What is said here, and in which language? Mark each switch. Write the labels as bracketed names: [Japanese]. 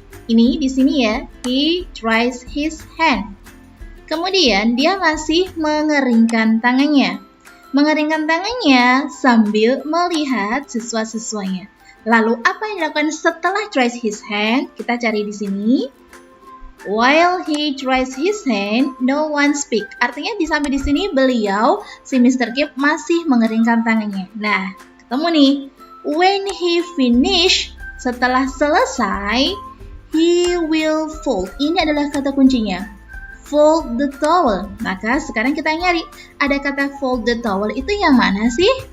[Indonesian] Ini di sini ya, [English] he tries his hand. [Indonesian] Kemudian dia masih mengeringkan tangannya. Mengeringkan tangannya sambil melihat siswa-siswanya. Lalu apa yang dilakukan setelah [English] tries his hand? [Indonesian] Kita cari di sini. [English] While he tries his hand, no one speak. [Indonesian] Artinya sampai di sini beliau, si Mr. Kip masih mengeringkan tangannya. Nah, ketemu nih. [English] When he finish, [Indonesian] setelah selesai, [English] he will fold. [Indonesian] Ini adalah kata kuncinya. [English] Fold the towel. [Indonesian] Maka sekarang kita nyari, ada kata [English] fold the towel [Indonesian] itu yang mana sih?